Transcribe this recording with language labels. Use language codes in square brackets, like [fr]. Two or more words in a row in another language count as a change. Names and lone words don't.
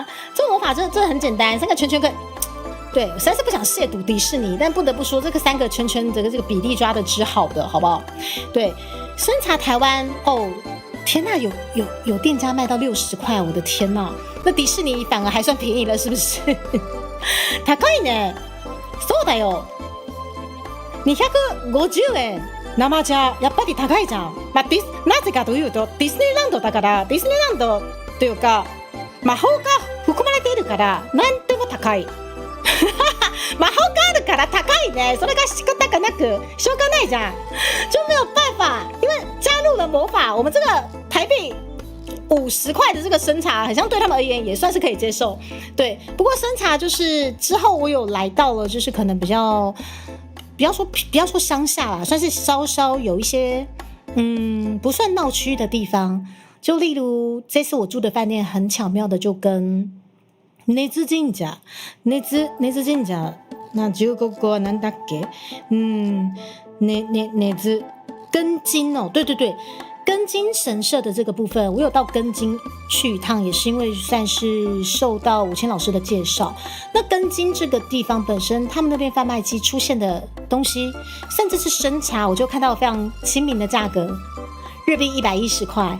[zh] 这个魔法真的很简单，3个圈圈跟。对，我实在是不想亵渎迪士尼，但不得不说，这个3个圈圈这个比例抓的之好的，好不好？对，生茶台湾天哪，有店家卖到60块，我的天哪！那迪士尼反而还算便宜了，是不是？ [ja] 高いね。そうだよ。250円。生茶やっぱり高いじゃん。なぜかというとディズニーランドだから、ディズニーランドというか魔法が含まれているから何でも高い。魔法があるから高いね，それが仕方がなくしょうがないじゃん， [zh] 就没有办法，因为加入了魔法，我们这个台币50块的这个生茶，好像对他们而言也算是可以接受。对，不过生茶就是之后我有来到了，就是可能比较不要说乡下啦，算是稍稍有一些不算闹区的地方，就例如这次我住的饭店很巧妙的就跟根津神社、根津神社、那15個 [ja] はなんだっけ？ [zh] 根津哦，对，根津神社的这个部分，我有到根津去一趟，也是因为算是受到5000老师的介绍。那根津这个地方本身，他们那边贩卖机出现的东西，甚至是生茶，我就看到非常亲民的价格，日币110块。